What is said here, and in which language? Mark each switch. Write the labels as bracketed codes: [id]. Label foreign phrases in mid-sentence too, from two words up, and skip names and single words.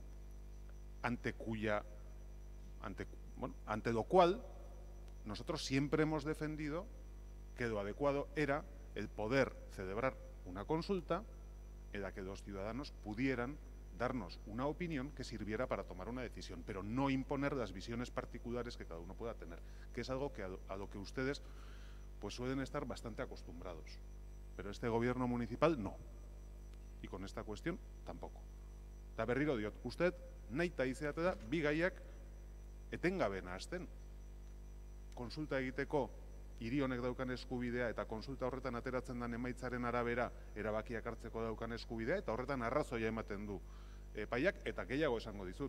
[es] Ante lo cual nosotros siempre hemos defendido que lo adecuado era el poder celebrar una consulta en la que los ciudadanos pudieran darnos una opinión que sirviera para tomar una decisión, pero no imponer las visiones particulares que cada uno pueda tener, que es algo que a lo que ustedes pues suelen estar bastante acostumbrados. Pero este gobierno municipal no. Y con esta cuestión tampoco. [eu] Eta berriro diot, usted nahita izatea da bi gaiak etengabe nahazten. Konsulta egiteko hiri honek daukan eskubidea eta konsulta horretan ateratzen den emaitzaren arabera erabakiak hartzeko daukan eskubidea eta horretan arrazoia ematen du epaiak eta gehiago esango dizut.